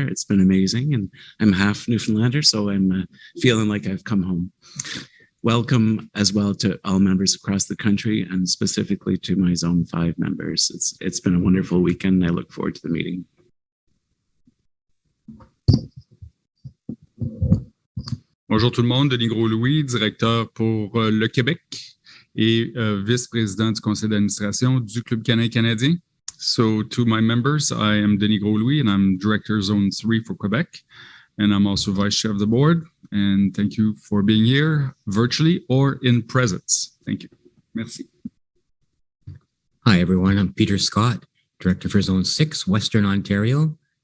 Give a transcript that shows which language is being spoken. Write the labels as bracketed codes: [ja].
[en] It's been amazing, and I'm half Newfoundlander, so I'm feeling like I've come home. Welcome as well to all members across the country, and specifically to my Zone 5 members. It's been a wonderful weekend, and I look forward to the meeting. [fr] Bonjour tout le monde, Denis Gros-Louis, directeur pour le Québec et vice-président du conseil d'administration du Club Canin canadien. [en] So to my members, I am Denis Gros-Louis and I'm director Zone 3 for Quebec. And I'm also vice chair of the board. And thank you for being here virtually or in presence. Thank you. Merci. Hi, everyone. I'm Peter Scott, director for Zone 6, Western Ontario.